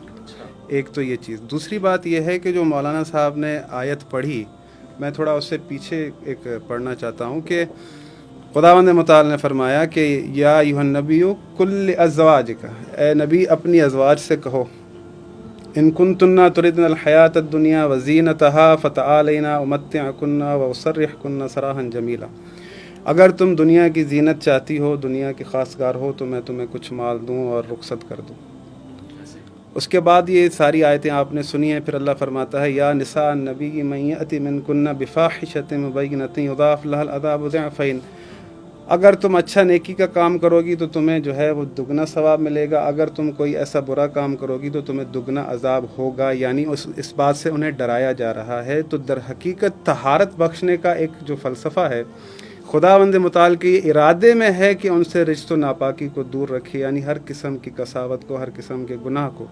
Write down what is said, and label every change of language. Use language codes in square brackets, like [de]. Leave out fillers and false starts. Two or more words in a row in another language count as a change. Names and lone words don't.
[ur] ایک تو یہ چیز. دوسری بات یہ ہے کہ جو مولانا صاحب نے آیت پڑھی، میں تھوڑا اس سے پیچھے ایک پڑھنا چاہتا ہوں کہ خداوند متعال نے فرمایا کہ [ar] یا ایھا النبی کل ازواج کا، [ur] اے نبی اپنی ازواج سے کہو، [ar] إن كنتن تردن الحياة الدنيا وزينتها فتعالين أمتعكن وأسرحكن سراحا جميلا. [ur] اگر تم دنیا کی زینت چاہتی ہو، دنیا کی خواستگار ہو، تو میں تمہیں کچھ مال دوں اور رخصت کر دوں. اس کے بعد یہ ساری آیتیں آپ نے سنی ہیں. پھر اللہ فرماتا ہے [ar] يا نساء النبي من يأت منكن بفاحشة مبينة يضاعف لها العذاب ضعفين. [ur] اگر تم اچھا نیکی کا کام کرو گی تو تمہیں جو ہے وہ دگنا ثواب ملے گا، اگر تم کوئی ایسا برا کام کرو گی تو تمہیں دگنا عذاب ہوگا. یعنی اس بات سے انہیں ڈرایا جا رہا ہے۔ تو در حقیقت طہارت بخشنے کا ایک جو فلسفہ ہے خداوند متعال کے ارادے میں ہے کہ ان سے رجس و ناپاکی کو دور رکھے، یعنی ہر قسم کی قساوت کو، ہر قسم کے گناہ کو.